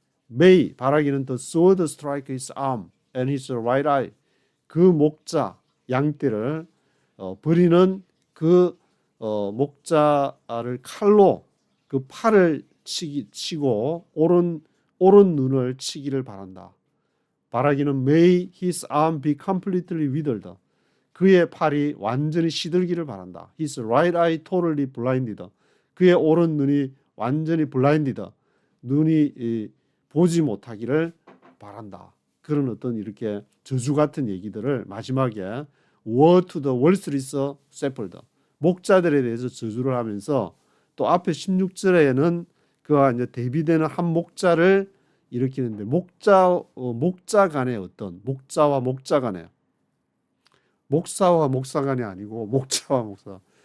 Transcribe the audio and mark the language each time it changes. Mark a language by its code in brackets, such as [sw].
[en] May [ko] 바라기는 [en] the sword strike his arm and his right eye. [ko] 그 목자 양떼를 버리는 그 목자를 칼로 그 팔을 치고 오른 눈을 치기를 바란다. 바라기는 [en] may his arm be completely withered. [ko] 그의 팔이 완전히 시들기를 바란다. [en] His right eye totally blinded. [ko] 그의 오른 눈이 완전히 blinded. 눈이 보지 못하기를 바란다. 그런 어떤 이렇게 저주 같은 얘기들을 마지막에 [en] Woe to the Wall Street Shepherd. [ko] 목자들에 대해서 저주를 하면서 또 앞에 16절에는 그와 이제 대비되는 한 목자를 일으키는데 목자 간의 어떤 목자와 목자 간의 목사와 목사 간이 아니고 목자와 목사.